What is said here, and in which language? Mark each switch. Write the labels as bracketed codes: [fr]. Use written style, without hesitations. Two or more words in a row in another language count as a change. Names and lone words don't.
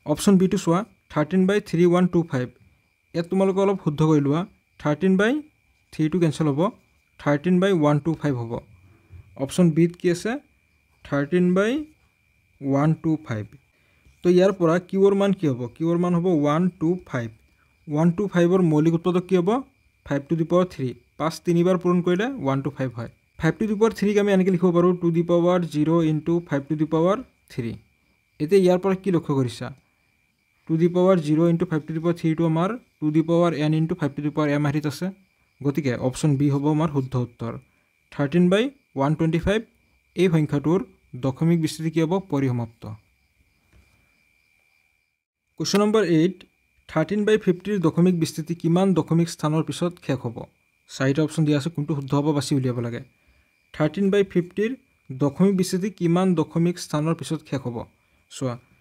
[as] অপশ্যন বিটো চোৱা 13/3125 ইয়াত তোমালোকে অলপ শুদ্ধ কৰি লোৱা 13/3 কেঞ্চেল হ'ব 13/125 হ'ব অপশ্যন বিত কি আছে 13/125 তো ইয়াৰ পৰা কিউৰ মান কি হ'ব কিউৰ মান হ'ব 125 125ৰ মৌলিক উৎপাদক কি হ'ব [en] 5 to the power 3 [as] 5 তিনিবাৰ পূৰণ কৰিলে 125 হয় [en] 5 to the power 3 [as] আমি এনেকৈ লিখিব পাৰোঁ [en] 2 the power 0 into 5 to the power 3 [as] এতিয়া ইয়াৰ পৰা কি লক্ষ্য কৰিছা [en] 2 the power 0 into 5 to the power 3 [as] টো আমাৰ [en] 2 the power n into 5 to the power m [as] আহিত আছে গতিকে অপশ্যন বি হ'ব আমাৰ শুদ্ধ উত্তৰ 13/125 এই সংখ্যাটোৰ দশমিক বিস্তৃতি কি হ'ব পৰিসমাপ্ত [en] question number [as] 8 13/50 দশমিক বিস্তৃতি কিমান দশমিক স্থানৰ পিছত শেষ হ'ব চাৰিটা অপশ্যন দিয়া আছে কোনটো শুদ্ধ হ'ব বাছি উলিয়াব লাগে 13/50 দশমিক বিস্তৃতি কিমান দশমিক স্থানৰ পিছত শেষ হ'ব চোৱা